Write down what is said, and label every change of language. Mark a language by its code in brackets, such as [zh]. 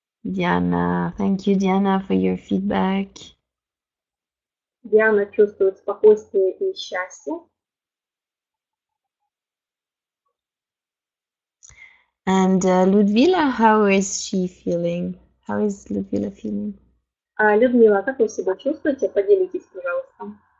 [en] Diana, thank you, Diana, for your feedback. [ru] Диана чувствует спокойствие и счастье. [en] And Ludmila, how is she feeling? How is Ludmila feeling? [ru] Людмила, как вы себя чувствуете? Поделитесь, пожалуйста.